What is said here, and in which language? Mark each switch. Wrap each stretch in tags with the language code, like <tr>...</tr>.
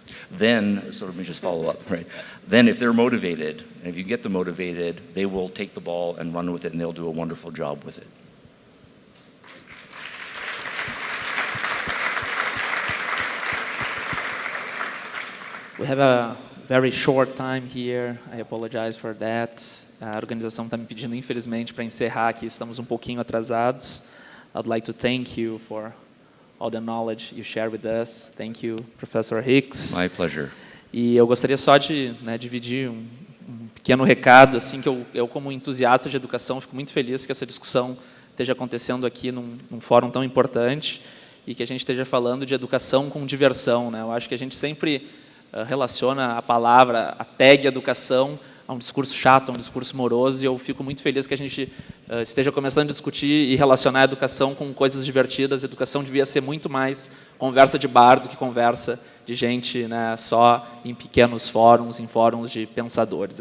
<en>Then, so let me just follow up, right? Then if they're motivated, and if you get them motivated, they will take the ball and run with it, and they'll do a wonderful job with it. We have a very short time here. I apologize for that.</en> <pt>A organização está me pedindo, infelizmente, para encerrar aqui. Estamos um pouquinho atrasados.</pt> <en>I'd like to thank you for all the knowledge you share with us. Thank you, Professor Hicks. My pleasure.</en> <pt>E eu gostaria só de dividir pequeno recado, assim, que eu como entusiasta de educação, fico muito feliz que essa discussão esteja acontecendo aqui num fórum tão importante e que a gente esteja falando de educação com diversão, né? Eu acho que a gente sempre relaciona a palavra, a tag educação, a um discurso chato, a um discurso moroso, e eu fico muito feliz que a gente esteja começando a discutir e relacionar a educação com coisas divertidas. A educação devia ser muito mais conversa de bar do que conversa de gente, né, só em pequenos fóruns, em fóruns de pensadores.</pt>